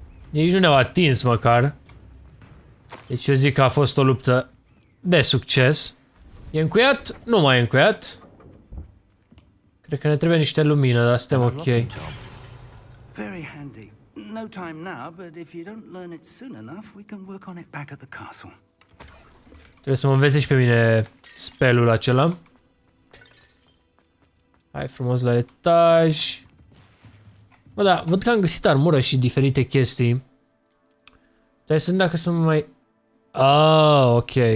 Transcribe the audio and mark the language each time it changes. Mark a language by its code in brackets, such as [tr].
[ro] Nici nu ne-au atins măcar. Deci eu zic că a fost o luptă de succes. E încuiat? Nu mai e încuiat. Cred că ne trebuie niște lumină, dar suntem ok. [en] Very handy. No time now, but if you don't learn it soon enough, we can work on it back at the castle. [ro] Trebuie să mă înveți și pe mine spelul acela. Hai frumos la etaj. Bă, da, văd că am găsit armură și diferite chestii. Stai să vedem dacă sunt mai... Ah, ok.